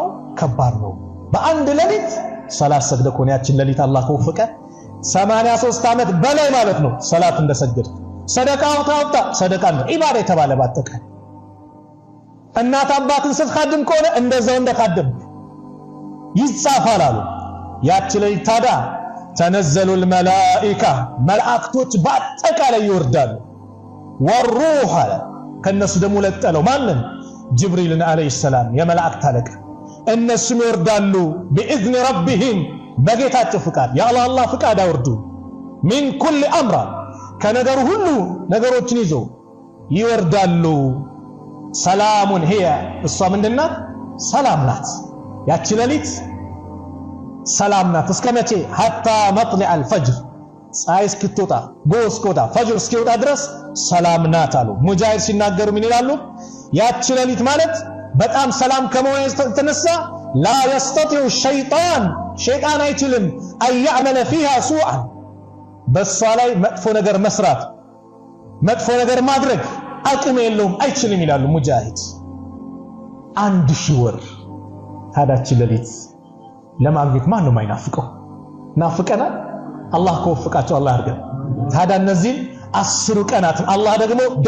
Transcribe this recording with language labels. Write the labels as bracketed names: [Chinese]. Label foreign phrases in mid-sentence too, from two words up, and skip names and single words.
[Amharic] ከባድ ነው። በአንድ ሌሊት ሰላት ሰግደ ኮን ያችን ሌሊት አላህ ከወፈቀ 83 ዓመት በላይ ማለት ነው ሰላት እንደሰገድ። ሰደቃ ታውጣ ሰደቃ ነው ኢባዳ የተባለ ባጠቃላይ። እናት አባትን ስትኻድም ከሆነ እንደዛው እንደኻድም ይጻፋል አሉ። ያች ሌሊት ታዲያ [Arabic] تنزل الملائكة [Amharic] መላእክቶች በአጠቃላይ ይወርዳሉ። ወሩህ አለ ከነሱ ደግሞ ለጠለው ማንን? ጅብሪልን [Arabic] عليه السلام [Amharic] የመላእክት አለቃ እነሱም ይወርዳሉ [Arabic] بإذن ربهم [Amharic] በጌታቸው ፍቃድ የአላህ ፍቃድ አውርዱ [Arabic] من كل أمر [Amharic] ከነገሩ ሁሉ ነገሮችን ይዘው ይወርዳሉ ሰላሙን هي እሷ ምንድናት ሰላም ናት ያቺ ሌሊት ሰላም ናት እስከ መቼ [Arabic] حتى مطلع الفجر [Amharic] ፀሐይ እስክትወጣ ጎስኮታ ፈጅር እስኪወጣ ድረስ ሰላም ናት አሉ ሙጃሂድ ሲናገሩ ምን ይላሉ ያቺ ሌሊት ማለት በጣም ሰላም ከመሆኑ የተነሳ [Arabic] لا يستطيع الشيطان شيطان [Amharic] አይችልም [Arabic] أن يعمل فيها سوءا [Amharic] በሷ ላይ መጥፎ ነገር መስራት መጥፎ ነገር ማድረግ አቅም የለውም አይችልም ይላሉ ሙጃሂድ 1000 ወር ታዳች ሌሊት ለማግኘት ማን ነው ማይናፍቀው ናፍቀናል አላህ ከወፈቃቸው አላህ ያርገን ታዳ እነዚህ 10 ቀናት አላህ ደግሞ